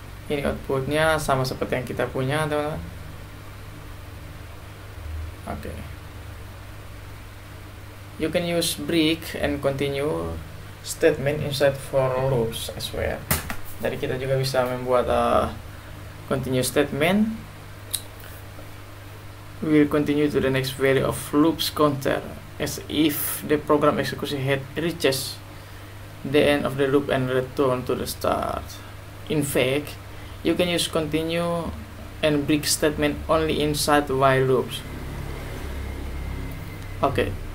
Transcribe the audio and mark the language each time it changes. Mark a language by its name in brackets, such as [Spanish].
[Indonesian] Ini outputnya sama seperti yang kita punya, teman-teman. Oke. [English] You can use break and continue statement inside for loops as well. [Indonesian] Jadi kita juga bisa membuat continue statement. [English] We will continue to the next value of loops counter as if the program execution head reaches the end of the loop and return to the start. In fact, you can use continue and break statement only inside while loops. Oke.